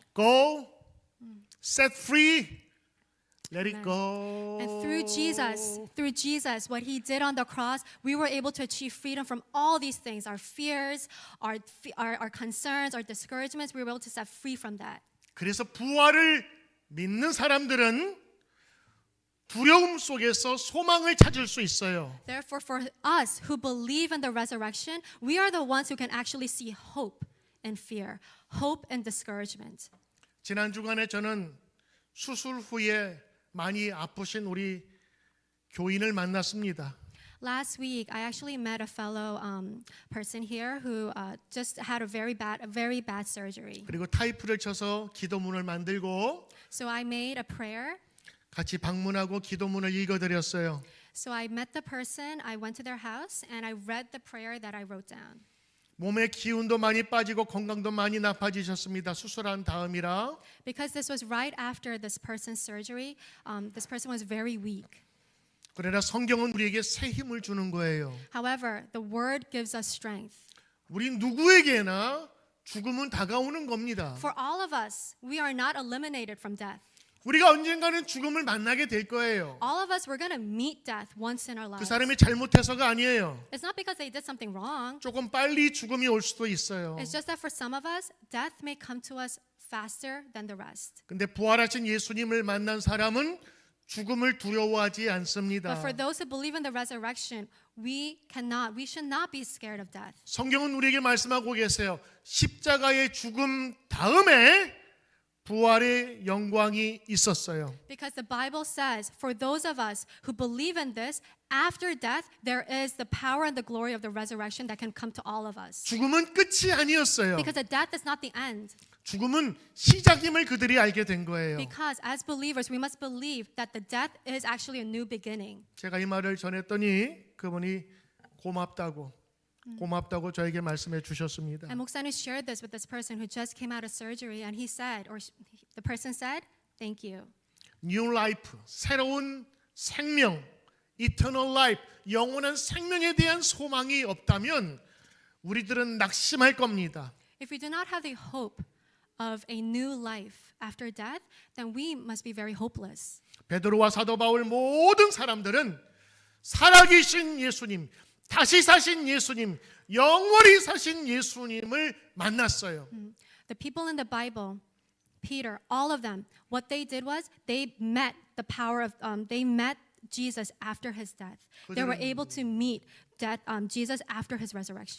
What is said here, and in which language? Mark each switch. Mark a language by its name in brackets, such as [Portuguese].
[English] Go. Set free. Let it go. And through Jesus, what He did on the cross, we were able to achieve freedom from all these things, our fears, our concerns, our discouragements. We were able to set free from that. [Korean] 그래서 부활을 믿는 사람들은 두려움 속에서 소망을 찾을 수 있어요. [English] Therefore, for us who believe in the resurrection, we are the ones who can actually see hope in fear, hope and discouragement. [Korean] 지난 주간에 저는 수술 후에 많이 아프신 우리 교인을 만났습니다. [English] Last week, I actually met a fellow person here who just had a very bad surgery. [Korean] 그리고 타이프를 쳐서 기도문을 만들고 [English] So I made a prayer. [Korean] 같이 방문하고 기도문을 읽어드렸어요. [English] So I met the person, I went to their house, and I read the prayer that I wrote down. [Korean] 몸의 기운도 많이 빠지고 건강도 많이 나빠지셨습니다. 수술한 다음이라. [English] Because this was right after this person's surgery, this person was very weak. [Korean] 그러나 성경은 우리에게 새 힘을 주는 거예요. [English] However, the word gives us strength. [Korean] 우리 누구에게나 죽음은 다가오는 겁니다. [English] For all of us, we are not eliminated from death. [Korean] 우리가 언젠가는 죽음을 만나게 될 거예요. [English] All of us, we're going to meet death once in our 그 lives. [Korean] 사람이 잘못해서가 아니에요. [English] It's not because they did something wrong. [Korean] 조금 빨리 죽음이 올 수도 있어요. [English] It's just that for some of us, death may come to us faster than the rest. [Korean] 근데 부활하신 예수님을 만난 사람은 죽음을 두려워하지 [English] But [Korean] 않습니다. [English] for those who believe in the resurrection, we should not be scared of death. [Korean] 성경은 우리에게 말씀하고 계세요. 십자가의 죽음 다음에 부활의 영광이 있었어요. [English] Because the Bible says, for those of us who believe in this, after death, there is the power and the glory of the resurrection that can come to all of us. [Korean] 죽음은 끝이 아니었어요. [English] Because the death is not the end. [Korean] 죽음은 시작임을 그들이 알게 된 거예요. [English] Because as believers, we must believe that the death is actually a new beginning. [Korean] 제가 이 말을 전했더니 그분이 고맙다고 저에게 말씀해 주셨습니다. [English] And 목사님 shared this with this person who just came out of surgery, and he said, the person said, "Thank you." New life, [Korean] 새로운 생명, [English] eternal life, [Korean] 영원한 생명에 대한 소망이 없다면 우리들은 낙심할 겁니다. [English] If we do not have the hope of a new life after death, then we must be very hopeless. [Korean] 베드로와 사도 바울 모든 사람들은 살아계신 예수님, 다시 사신 예수님, 영원히 사신 예수님을 만났어요. [English] The people in the Bible, Peter, all of them, what they did was they met the power of, they met Jesus after his death. They were able to meet Jesus after his resurrection.